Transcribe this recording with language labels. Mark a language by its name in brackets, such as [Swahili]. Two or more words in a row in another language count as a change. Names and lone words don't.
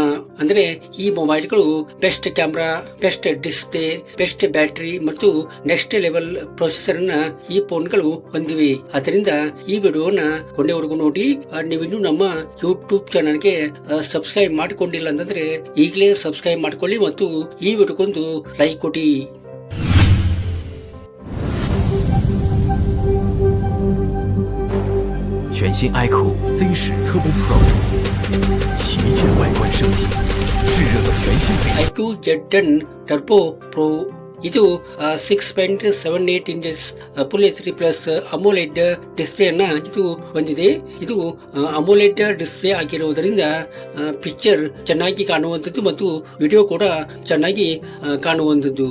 [Kannada] ಅಂದ್ರೆ ಈ ಮೊಬೈಲ್ಗಳು [English] best camera, best display, best battery [Kannada] ಮತ್ತು [English] next level processor [Kannada] ಈ ಫೋನ್ಗಳು ಹೊಂದಿವೆ. ಅದರಿಂದ ಈ ವಿಡಿಯೋನ ಕೊನೆವರೆಗೂ ನೋಡಿ. ನೀವಿನ್ನು ನಮ್ಮ ಯೂಟ್ಯೂಬ್ ಚಾನಲ್ಗೆ ಸಬ್ಸ್ಕ್ರೈಬ್ ಮಾಡಿಕೊಂಡಿಲ್ಲ ಅಂತಂದ್ರೆ ಈಗಲೇ ಸಬ್ಸ್ಕ್ರೈಬ್ ಮಾಡ್ಕೊಳ್ಳಿ ಮತ್ತು ಈ ವಿಡಿಯೋಗೊಂದು ಲೈಕ್ ಕೊಡಿ. [Chinese] 全新 iQOO Z10 Turbo Pro 旗舰外观升级，炙热的全新配置。 [Kannada] iQOO Z10 Turbo Pro ಇದು [English] 6.78 inches full HD plus AMOLED display [Kannada] ಅನ್ನ ಇದು ಹೊಂದಿದೆ. ಇದು [English] AMOLED display [Kannada] ಆಗಿರುವುದರಿಂದ ಪಿಕ್ಚರ್ ಚೆನ್ನಾಗಿ ಕಾಣುವಂಥದ್ದು ಮತ್ತು ವಿಡಿಯೋ ಕೂಡ ಚೆನ್ನಾಗಿ ಕಾಣುವಂಥದ್ದು.